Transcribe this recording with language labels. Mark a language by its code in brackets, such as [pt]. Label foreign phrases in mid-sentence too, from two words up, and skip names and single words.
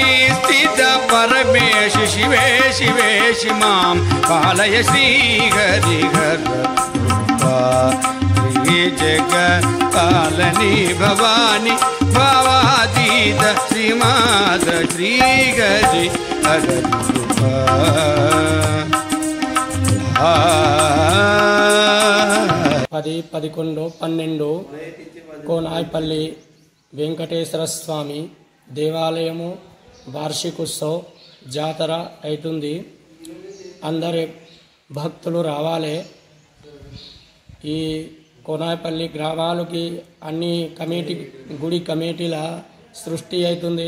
[sa] स्थित परमेश शिवे शिवेश मां पालय श्रीहरिहर रूपा श्री जगत पालनी भवानी भावातीत श्रीमाता श्रीहरिहर रूपा [te] पदि 11 12 కోనాయిపల్లి వెంకటేశ్వర స్వామి దేవాలయము వార్షికోత్సవ జాతర అవుతుంది. అందరి భక్తులు రావాలి. ఈ కోనాయిపల్లి గ్రామాలకి అన్ని గుడి కమిటీల సృష్టి అవుతుంది.